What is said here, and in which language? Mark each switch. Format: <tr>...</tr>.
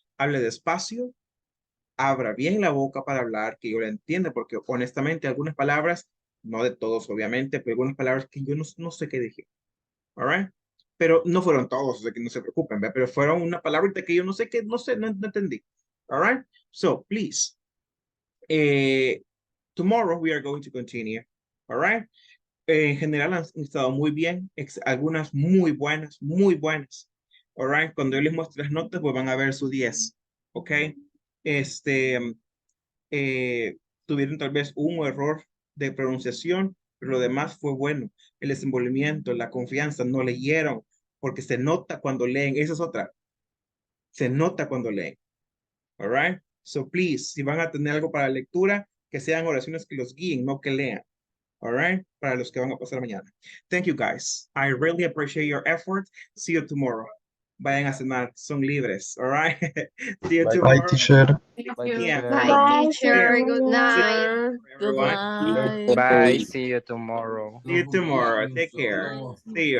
<es>Hable despacio, abra bien la boca para hablar, que yo la entienda, porque honestamente algunas palabras, no de todos obviamente, pero algunas palabras que yo no sé qué dije.</es> <en>All right?</en> <es>Pero no fueron todos, o sea que no se preocupen, ¿ve? Pero fueron una palabrita que yo no sé qué, no entendí.</es> <en>All right? So, please, tomorrow we are going to continue. All right?</en> <es>En general han estado muy bien, algunas muy buenas, muy buenas.</es> <en>All right?</en> <es>Cuando yo les muestre las notas, pues van a ver su 10. ¿Ok? Tuvieron tal vez un error de pronunciación, pero lo demás fue bueno. El desenvolvimiento, la confianza, no leyeron, porque se nota cuando leen. Esa es otra. Se nota cuando leen.</es> <en>All right? So please,</en> <es>si van a tener algo para lectura, que sean oraciones que los guíen, no que lean. All right? Para los que van a pasar mañana.</es> <en>Thank you, guys. I really appreciate your effort. See you tomorrow.</en> <es>Vayan a cenar. Son libres.</es> <en>All right? See you tomorrow. Bye, teacher. Bye, teacher. Bye, teacher. Good night. Good Everyone. night. Bye. See you tomorrow. See you tomorrow. Take care. See you,</en>